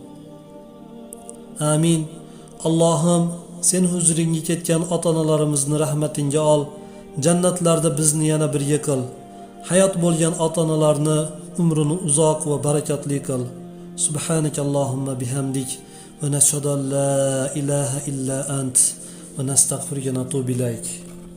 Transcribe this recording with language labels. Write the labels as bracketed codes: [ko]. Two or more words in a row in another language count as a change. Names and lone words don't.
[uz] Amin. Allohim, sen huzuringga ketgan ota-onalarimizni rahmatingga ol. Jannatlarda bizni yana birga qil. Hayot bo'lgan ota-onalarni umrini uzoq va barakatli qil. [ar] سبحانك اللهم وبحمدك ونشهد أن لا إله إلا أنت ونستغفرك ونتوب إليك.